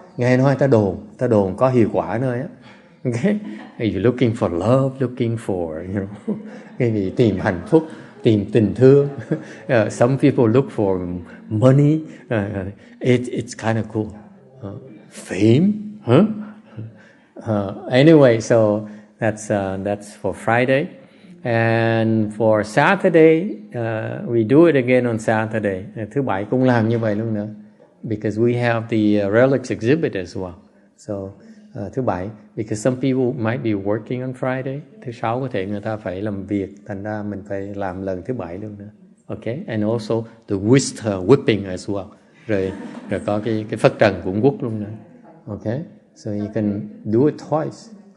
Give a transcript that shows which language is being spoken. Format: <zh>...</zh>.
<vi>Nghe nói ta đồn có hiệu quả nơi á. Okay?</vi> <en>You're looking for love, looking for,</en> <vi>cái gì tìm hạnh phúc, tìm tình thương.</vi> <en>Some people look for money. It's kind of cool. Fame, huh? Anyway, so that's for Friday. And for Saturday, we do it again on Saturday.</en> <vi>Thứ Bảy cũng làm như vậy luôn nữa.</vi> <en>Because we have the relics exhibit as well. So thứ Bảy, because some people might be working on Friday.</en> <vi>Thứ Sáu có thể người ta phải làm việc, thành ra mình phải làm lần thứ Bảy luôn nữa.</vi> <en>Okay, and also the whipping as well.</en> <vi>Rồi có cái phất trần cũng quất luôn nữa.</vi> <en>Okay, so you can do it twice.</en>